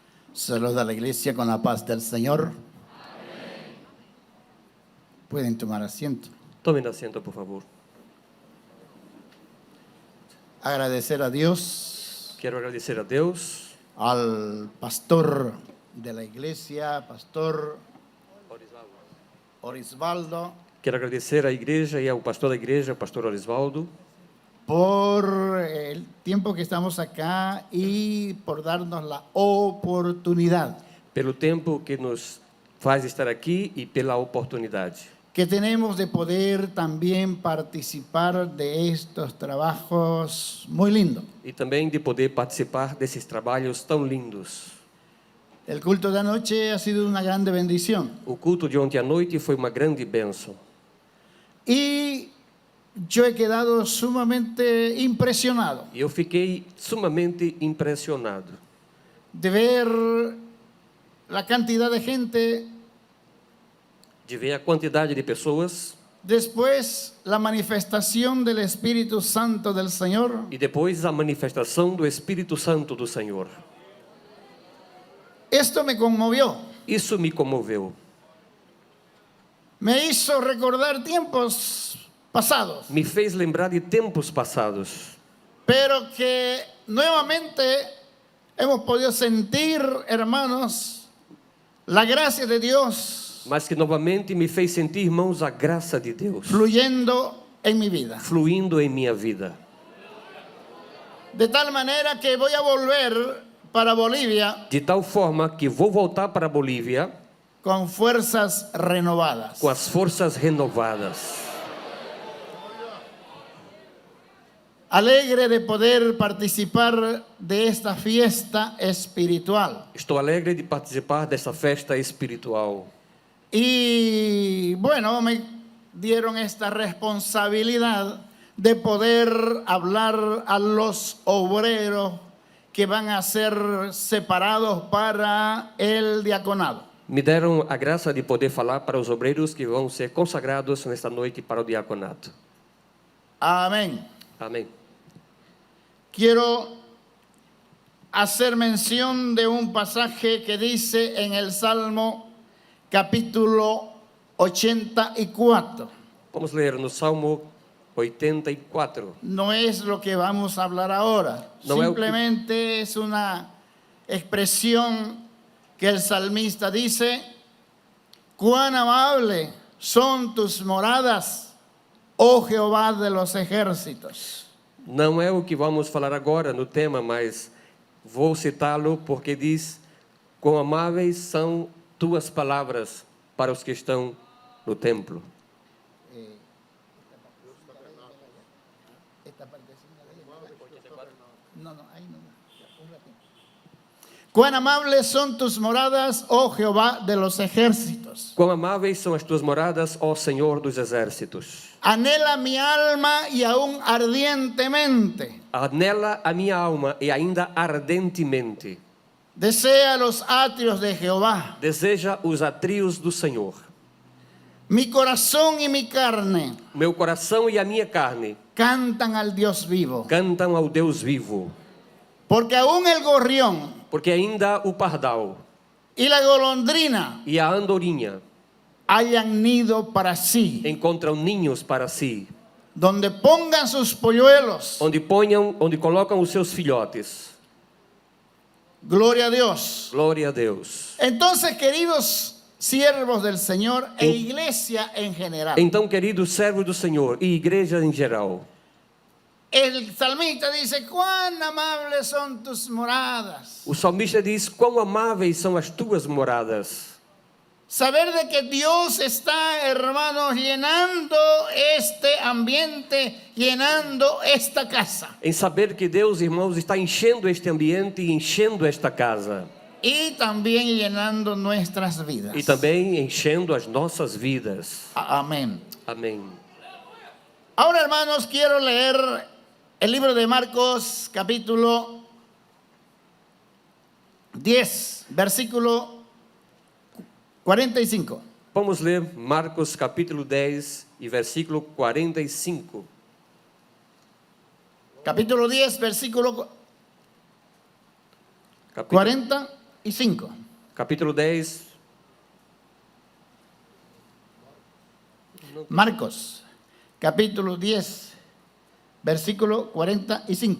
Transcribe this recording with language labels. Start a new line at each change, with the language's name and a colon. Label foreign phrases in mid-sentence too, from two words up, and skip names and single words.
Spanish: Saluda a la iglesia con la paz del Señor. Amén. Pueden tomar asiento. Tomen asiento, por favor. Agradecer a Dios,
Portuguese: Quero agradecer a Deus,
Spanish: al pastor de la iglesia, pastor Orisvaldo,
Portuguese: quero agradecer à igreja e ao pastor da igreja, o pastor Orisvaldo,
Spanish: por el tiempo que estamos acá y por darnos la oportunidad
Portuguese: pelo tempo que nos faz estar aqui e pela oportunidade
Spanish: que tenemos de poder también participar de estos trabajos muy lindos.
Portuguese: e também de poder participar desses trabalhos tão lindos.
Spanish: El culto de anoche ha sido una grande bendición.
Portuguese: O culto de ontem à noite foi uma grande bênção.
Spanish: Y yo he quedado sumamente impresionado
Portuguese: E eu fiquei sumamente impressionado
Spanish: de ver la cantidad de gente,
Portuguese: de ver a quantidade de pessoas
Spanish: después la manifestación del Espíritu Santo del Señor.
Portuguese: e depois a manifestação do Espírito Santo do Senhor.
Spanish: Esto me conmovió,
Portuguese: Isso me comoveu.
Spanish: me hizo recordar tiempos pasados,
Portuguese: Me fez lembrar de tempos passados,
Spanish: pero que nuevamente hemos podido sentir, hermanos, la gracia de Dios
Portuguese: mas que novamente me fez sentir, irmãos, a graça de Deus
Spanish: fluyendo en mi vida.
Portuguese: fluindo em minha vida.
Spanish: De tal manera que voy a volver para Bolivia
Portuguese: De tal forma que vou voltar para a Bolívia
Spanish: con fuerzas renovadas.
Portuguese: com as forças renovadas.
Spanish: Alegre de poder participar de esta fiesta espiritual.
Portuguese: Estou alegre de participar dessa festa espiritual.
Spanish: Y bueno, me dieron esta responsabilidad de poder hablar a los obreros que van a ser separados para el diaconado.
Portuguese: Me deram a graça de poder falar para os obreiros que vão ser consagrados nesta noite para o diaconato.
Spanish: Amén.
Portuguese: Amém.
Spanish: Quiero hacer mención de un pasaje que dice en el Salmo capítulo 84.
Portuguese: Vamos ler no Salmo 84.
Spanish: No es lo que vamos a hablar ahora. No es- Simplemente es una expresión que el salmista dice: cuán amable son tus moradas, oh Jehová de los ejércitos.
Portuguese: Não é o que vamos falar agora no tema, mas vou citá-lo porque diz: quão amáveis são tuas palavras para os que estão no templo.
Spanish: Cuán amables son tus moradas, oh Jehová de los ejércitos.
Portuguese: Quão amáveis são as tuas moradas, ó Senhor dos exércitos.
Spanish: Anhela mi alma y aún ardientemente
Portuguese: Anela a minha alma e ainda ardentemente
Spanish: desea los atrios de Jehová.
Portuguese: deseja os atrios do Senhor.
Spanish: Mi corazón y mi carne
Portuguese: Meu coração e a minha carne
Spanish: cantan al Dios vivo.
Portuguese: cantam ao Deus vivo,
Spanish: Porque aún el gorrión
Portuguese: porque ainda o pardal
Spanish: y la golondrina
Portuguese: e a andorinha
Spanish: hayan nido para sí,
Portuguese: encontram ninhos para si,
Spanish: donde pongan sus polluelos.
Portuguese: onde colocam os seus filhotes.
Spanish: Gloria a Dios.
Portuguese: Glória a Deus.
Spanish: Entonces, queridos siervos del Señor e iglesia en general,
Portuguese: Então, queridos servos do Senhor e igreja em geral,
Spanish: el salmista dice: cuán amables son tus moradas.
Portuguese: o salmista diz: quão amáveis são as tuas moradas.
Spanish: Saber de que Dios está, hermanos, llenando este ambiente, llenando esta casa.
Portuguese: Em saber que Deus, irmãos, está enchendo este ambiente e enchendo esta casa.
Spanish: Y también llenando nuestras vidas.
Portuguese: E também enchendo as nossas vidas.
Spanish: Amén.
Portuguese: Amém.
Spanish: Ahora, hermanos, quiero leer el libro de Marcos, capítulo 10, versículo 45.
Portuguese: Vamos ler Marcos capítulo 10 e versículo 45.
Spanish: Capítulo 10, versículo
Portuguese: Capítulo
Spanish: 40 y 5.
Portuguese: Capítulo 10,
Spanish: Marcos, capítulo 10, versículo 45.